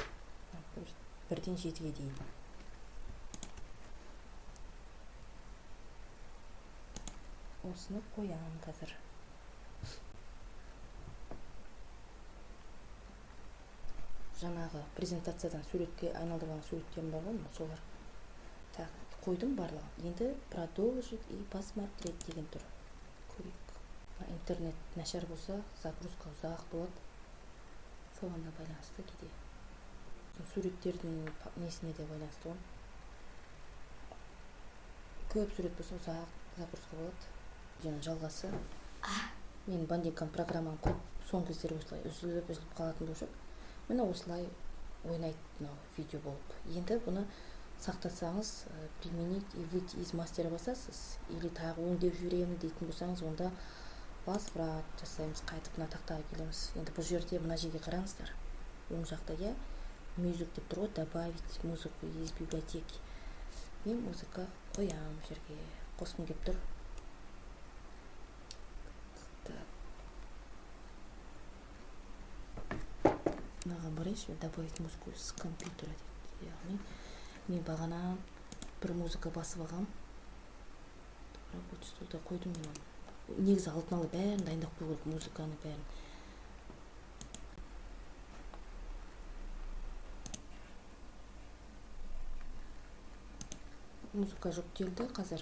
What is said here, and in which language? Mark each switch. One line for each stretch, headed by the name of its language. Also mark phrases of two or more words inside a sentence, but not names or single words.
Kazakh: 1-ден 7-ге дейін. Осыны қоямын қазір. Жаңағы презентациядан суретке айналдырған суреттерім бар ғой, солар. Так, қойдым барлығын. Енді
Russian: продолжить и посмотреть
Kazakh: деген тұр. Көрейік. Интернет нашар болса, загрузка ұзақ болады. Соған да байланысты кейде. Суреттердің несіне де байланысты ғой. Көп сурет болса ұзақ загрузка болады. Және жалғасы. Мен бандикам программаны көп соңғы кездері осылай үзіліп қалатын болшы. Міне осылай ойнайды видео болып. Енді бұны сақтасаңыз,
Russian: применить и выйти из мастера
Kazakh: басасыз, или тағы өңдеп жіберемін дейтін болсаңыз, онда возврат жасаймыз, қайтып мына тақтаға келеміз. Енді бұл жерде мына жерге қараңыздар. Оң жақта music деп тұр ғой,
Russian: добавить музыку из библиотеки.
Kazakh: Мен музыка қоямын жерге, қосқым келіп тұр. Мынаған барайыншы,
Russian: добавить музыку с компьютера дейді.
Kazakh: Яғни мен бағана бір музыка басып алғам.
Russian: Рабочий столда
Kazakh: қойдым мен. Негізі алдын ала бәрін дайындап қою керек, музыканы бәрін. Музыка жүктелді қазір.